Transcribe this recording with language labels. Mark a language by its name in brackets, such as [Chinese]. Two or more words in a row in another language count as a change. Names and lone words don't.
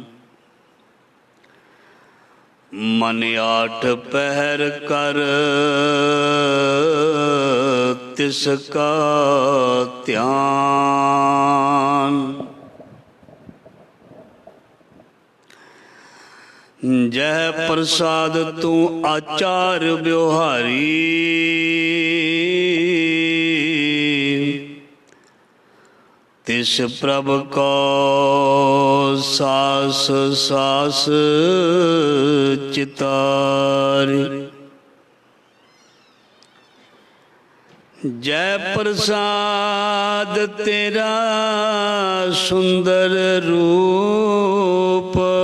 [Punjabi] ਮਨ ਆਠ ਪਹਰ ਕਰ ਤਿਸਕਾ ਧਿਆਨ। ਜੈ ਪ੍ਰਸਾਦ ਤੂ ਆਚਾਰ ਬਿਉਹਾਰੀ। ਤਿਸ ਪ੍ਰਭ ਕੋ ਸਾਸ ਸਾਸ ਚਿਤਾਰੀ। ਜੈ ਪ੍ਰਸਾਦ ਤੇਰਾ ਸੁੰਦਰ ਰੂਪ।